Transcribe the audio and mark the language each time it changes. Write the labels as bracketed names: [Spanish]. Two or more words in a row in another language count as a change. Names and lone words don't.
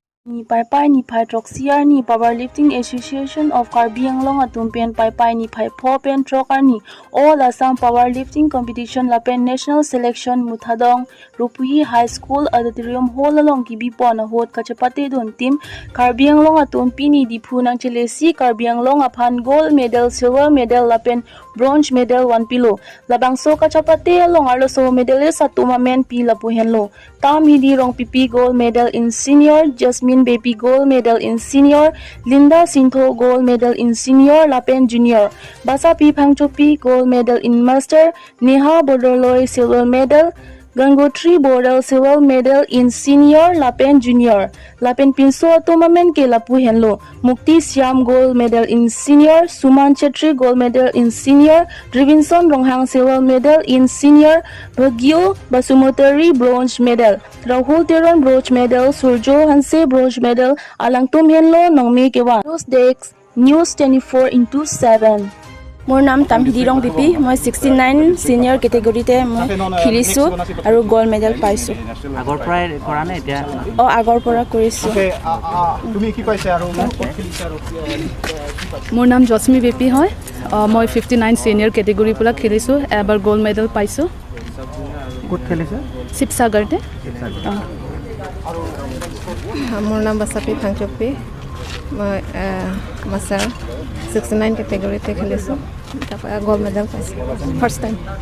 [Karbi] Beypi niphai throksi arni Powerlifting Association of Karbi Anglong atum pen beypi niphai 4 pen throk arni [English] all Assam powerlifting competition [Karbi] lapen [English] national selection [Karbi] muthadong rupohi [English] high school auditorium hall [Karbi] along kibi pon ahut kachepate don team Karbi Anglong atum Pini diphu nangchele Karbi Anglong aphan [English] gold medal silver medal [Karbi] lapen [English] bronze medal [Karbi] 1 pilo labangso kachepate along arloso medalist atum men pi lapu henlo tamhidi Rongpipi [English] gold medal in senior [Karbi] jashmi beypi [English] gold medal in senior, [Karbi] Linda Sintho [English] gold medal in senior, [Karbi] lapen junior, Basa Pi Phangchopi [English] gold medal in master, [Karbi] Neha Bodorloy [English] silver medal, [Karbi] Gangotri Bodal [English] silver medal in senior, [Karbi] lapen junior, lapen pinso atomamen ke lapu henlo, Mukti Siam [English] gold medal in senior, [Karbi] Suman Chetri [English] gold medal in senior, [Karbi] Drivinson Ronghang [English] silver medal in senior, [Karbi] Bhagyo Basumotari [English] bronze medal, [Karbi] Rahul Teron [English] bronze medal, [Karbi] Surjo Hanse [English] bronze medal, [Karbi] Alangtum henlo nongme kewan. [English] News Desk News 24/7. [Assamese] মোৰ নাম tamhidi Rongpipi মই 69 [English] senior category-te [Assamese] মই খেলিছো আৰু [English] gold medal [Assamese] পাইছো আগৰ পৰাই কৰা নে এতিয়া আগৰ পৰা কৰিছো তুমি কি কৈছা আৰু খেলিছা আৰু মোৰ নাম jashmi beypi হয় মই 59 [English] senior category [Assamese] পৰা খেলিছো এবাৰ [English] gold medal [Assamese] পাইছো ক'ত খেলিছা শিৱসাগৰতে মোৰ নাম বাসাপি ফাংচপি মই মাছা 69 ক্যাটাগৰীতে খেলিছো তাৰপৰা [English] gold medal [Assamese] পাইছো [English] first time